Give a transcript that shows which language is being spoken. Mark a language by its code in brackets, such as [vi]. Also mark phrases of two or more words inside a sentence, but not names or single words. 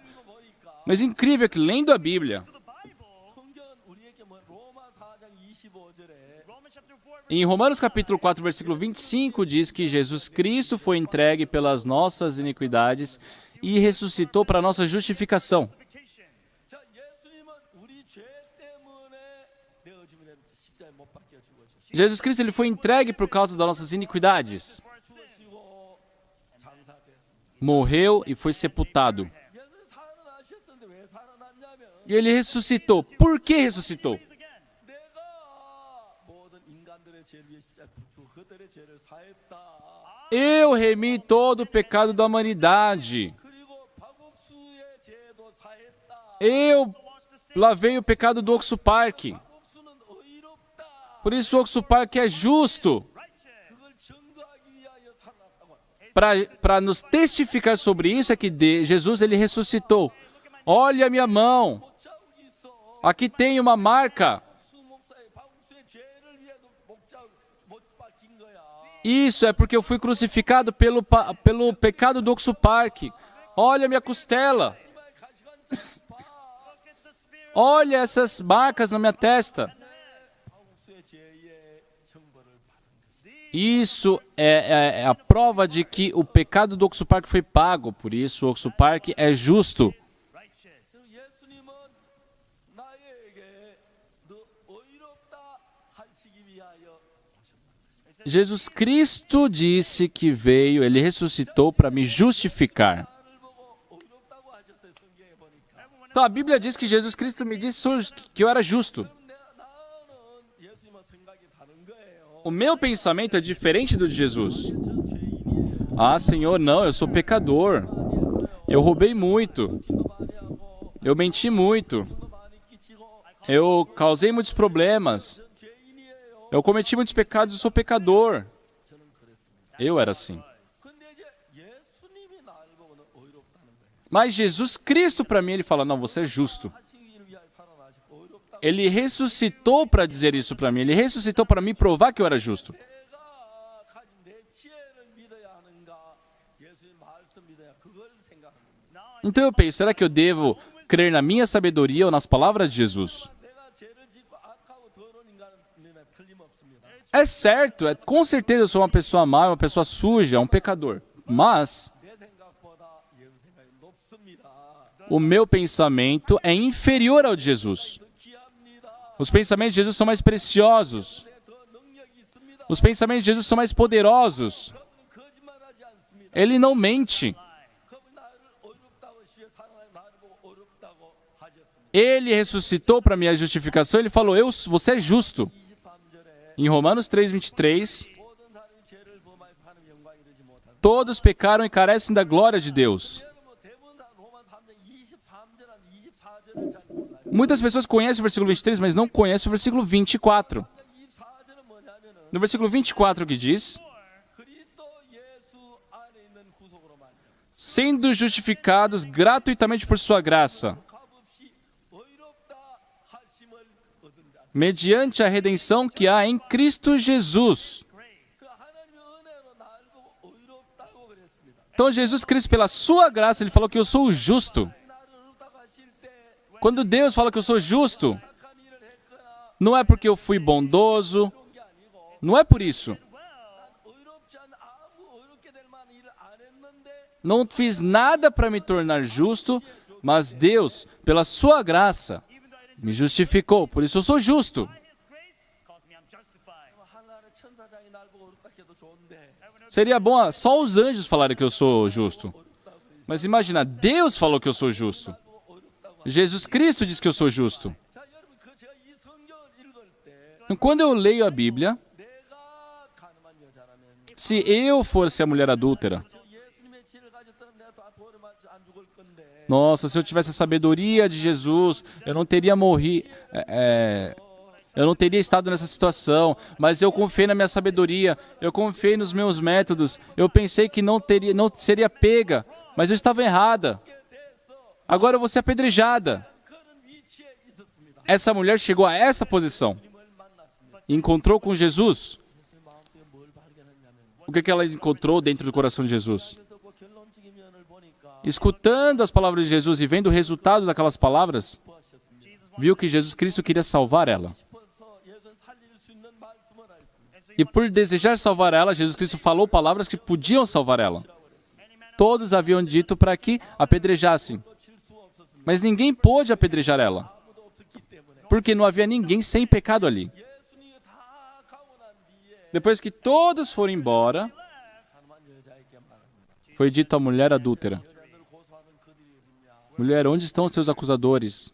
[pt] Mas incrível é que lendo a Bíblia, Em Romanos capítulo 4, versículo 25, diz que Jesus Cristo foi entregue pelas nossas iniquidades e ressuscitou para a nossa justificação. [ko] 자, 예수님은 우리 죄 때문에 내어짐이 되는 십자가에 못 박혀 죽으셨어요. [pt] Jesus Cristo ele foi entregue por causa das nossas iniquidades. [ko] 죽으시고 장사됐습니다. [pt] Morreu e foi sepultado. [ko] 예수님 살아나셨는데 왜 살아났냐면 [pt] E ele ressuscitou. Por que ressuscitou? [ko] 내가 모든 인간들의 죄를 위해 십자가에 죽고 그들의 죄를 사했다. [pt] Eu remi todo o pecado da humanidade. [ko] 그리고 박옥수의 죄도 사했다. [pt] Eu lavei o pecado do Oxo Park. [ko] 박옥수는 의롭다. [pt] Por isso o Oxo Park é justo. [ko] 그걸 증거하기 위하여 살아났다고. [pt] Para nos testificar sobre isso é que Jesus ele ressuscitou. Olha a minha mão. [ko] 목자국이 있어. [pt] Aqui tem uma marca. [ko] 박옥수의 죄를 위해서 목자국 못 박힌 거야. [pt] Isso é porque eu fui crucificado pelo pecado do Oxo Park. Olha a minha costela. Olha essas marcas na minha testa. [ko] 박옥수의 죄의 형벌을 받은 것이. [pt] Isso é a prova de que o pecado do Oxo Park foi pago. Por isso o Oxo Park é justo. [ko] 예수님은 나에게 너 의롭다 하시기 위하여 [pt] Jesus Cristo disse que veio, ele ressuscitou para me justificar. [ko] 나를 보고 의롭다고 하셨어요. 성경에 보니까. [pt] Então a Bíblia diz que Jesus Cristo me disse que eu era justo. [ko] 나는 예수님과 생각이 다른 거예요. [pt] O meu pensamento é diferente do de Jesus. Ah, Senhor, não, eu sou pecador. Eu roubei muito. Eu menti muito. [ko] 많이 끼치고 [pt] Eu causei muitos problemas. Eu cometi muitos pecados, eu sou pecador. Eu era assim. [ko] 근데 이제 예수님이 나를 보고는 의롭다는 거예요. [pt] Mas Jesus Cristo para mim, ele fala, não, você é justo. [ko] 하시기를 위하여 살아나시고 의롭다. [pt] Ele ressuscitou para dizer isso para mim. Ele ressuscitou para me provar que eu era justo. [ko] 내가 가진 내 지혜를 믿어야 하는가? 예수님 말씀 믿어야 그걸 생각합니다. [pt] Então eu penso, será que eu devo crer na minha sabedoria ou nas palavras de Jesus? [ko] 내가 죄를 짓고 악하고 더러운 인간은 틀림없습니다. [pt] É certo, com certeza eu sou uma pessoa má, uma pessoa suja, um pecador. Mas [ko] 내 생각보다 예수 생각이 높습니다. [pt] o meu pensamento é inferior ao de Jesus. [ko] 귀합니다. [pt] Os pensamentos de Jesus são mais preciosos. [ko] 더 능력이 있습니다. [pt] Os pensamentos de Jesus são mais poderosos. [ko] 그분은 거짓말하지 않습니다. [pt] Ele não mente. [ko] 그분 나를 의롭다고 시에 살아나는 나를 보고 의롭다고 하셨습니다. [pt] Ele ressuscitou para minha justificação. Ele falou, você é justo. [ko] 23절에 [pt] Em Romanos 3:23, [ko] 모든 사람이 죄를 범하여 하나님 영광 이르지 못한다. [pt] todos pecaram e carecem da glória de Deus. [ko] 여러분 대부분 다 로마 3장 23절 한 24절을 잘 몰라요. [pt] Muitas pessoas conhecem o versículo 23, mas não conhecem o versículo 24. [ko] 24절은 뭐냐면은 [pt] No versículo 24 que diz, [ko] 그리스도 예수 안에 있는 구속으로 말이야. [pt] sendo justificados gratuitamente por sua graça, [ko] 값없이 의롭다 하심을 얻은 자. [pt] mediante a redenção que há em Cristo Jesus. [ko] 그 하나님의 은혜로 나를 보고 의롭다고 그랬습니다. [pt] Então Jesus Cristo, pela sua graça, ele falou que eu sou justo. [ko] 나를 의롭다고 하실 때 [pt] Quando Deus fala que eu sou justo, [ko] 착한 일을 했거나 [pt] não é porque eu fui bondoso, [ko] 그런 게 아니고 [pt] não é por isso. [ko] 난 의롭지 않은 아무 의롭게 될 만한 일을 안 했는데 [pt] Não fiz nada para me tornar justo, mas Deus, pela sua graça, me justificou. Por isso eu sou justo. [ko] 하나님의 천사장이 날 보고 의롭다 해도 좋은데 [pt] Seria bom só os anjos falarem que eu sou justo. Mas imagina, Deus falou que eu sou justo. Jesus Cristo diz que eu sou justo. [ko] 자 여러분 제가 이 성경을 읽을 때 [pt] Então, quando eu leio a Bíblia, [ko] 내가 가늠한 여자라면 [pt] se eu fosse a mulher adúltera, [ko] 예수님의 지혜를 가졌다면 내가 다 벌을 맞지 안 죽을 건데 [pt] nossa, se eu tivesse a sabedoria de Jesus, eu não teria morrido, eu não teria estado nessa situação, mas eu confiei na minha sabedoria, eu confiei nos meus métodos, eu pensei que não seria pega, mas eu estava errada. Agora eu vou ser apedrejada. [ko] 그런 위치에 있었습니다. [pt] Essa mulher chegou a essa posição. Encontrou com Jesus. O que ela encontrou dentro do coração de Jesus? [ko] 듣고 결론적인 면을 보니까 [pt] Escutando as palavras de Jesus e vendo o resultado daquelas palavras, viu que Jesus Cristo queria salvar ela. [ko] 싶어서 예수 살릴 수 있는 말씀을 하셨습니다. [pt] E por desejar salvar ela, Jesus Cristo falou palavras que podiam salvar ela. Todos haviam dito para que apedrejassem. Mas ninguém pôde apedrejar ela. Porque não havia ninguém sem pecado ali. Depois que todos foram embora, foi dito à mulher adúltera: mulher, onde estão os seus acusadores?